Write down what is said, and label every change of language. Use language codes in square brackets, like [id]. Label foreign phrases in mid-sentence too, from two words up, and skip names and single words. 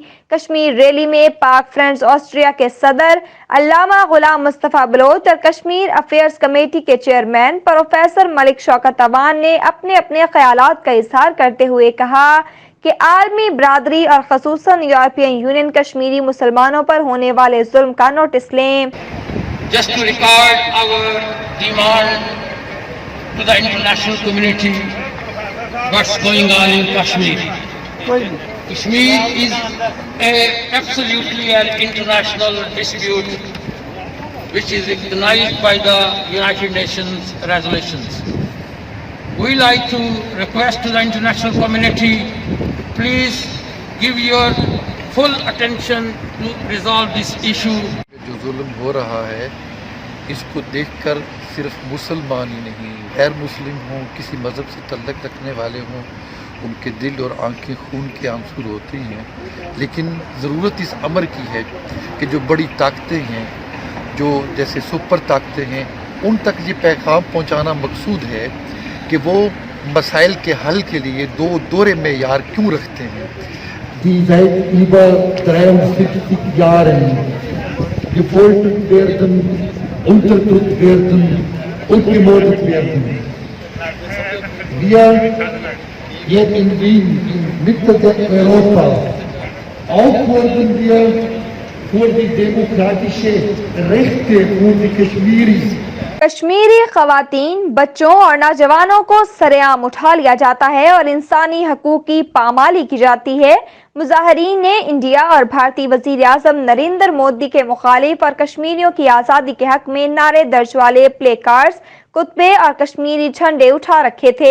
[ur] کشمیر ریلی میں پاک فرینڈز آسٹریا کے صدر علامہ غلام مصطفیٰ بلوچ اور کشمیر افیئرز کمیٹی کے چیئرمین پروفیسر ملک شوکت اعوان نے اپنے اپنے خیالات کا اظہار کرتے ہوئے کہا کہ عالمی برادری اور خصوصاً یورپین یونین کشمیری مسلمانوں پر ہونے والے ظلم کا نوٹس لیں. [en] Just to record our demand to the international community what's going on in Kashmir. Kashmir is absolutely an international dispute which is recognized by the United Nations resolutions. We like to request to the international community, please give your full attention to resolve this issue. [ur] جو ظلم ہو رہا ہے اس کو دیکھ کر صرف مسلمان ہی نہیں، غیر مسلم ہوں، کسی مذہب سے تعلق رکھنے والے ہوں، ان کے دل اور آنکھیں خون کے آنسو ہوتی ہیں. لیکن ضرورت اس امر کی ہے کہ جو بڑی طاقتیں ہیں، جو جیسے سپر طاقتیں ہیں، ان تک یہ پیغام پہنچانا مقصود ہے کہ وہ مسائل کے حل کے لیے دوہرے معیار کیوں رکھتے ہیں. [de] Die seit über 73 Jahren gefoltert werden, unterdrückt werden und gemordet werden. Wir hier in Wien, in Mitte der Europa, auffordern wir für die demokratische Rechte für die Kashmiris. [ur] کشمیری خواتین، بچوں اور نوجوانوں کو سرِعام اٹھا لیا جاتا ہے اور انسانی حقوق کی پامالی کی جاتی ہے. مظاہرین نے انڈیا اور بھارتی وزیر اعظم نریندر مودی کے مخالف اور کشمیریوں کی آزادی کے حق میں نعرے درج والے [en] play cards, [ur] کتبے اور کشمیری جھنڈے اٹھا رکھے تھے.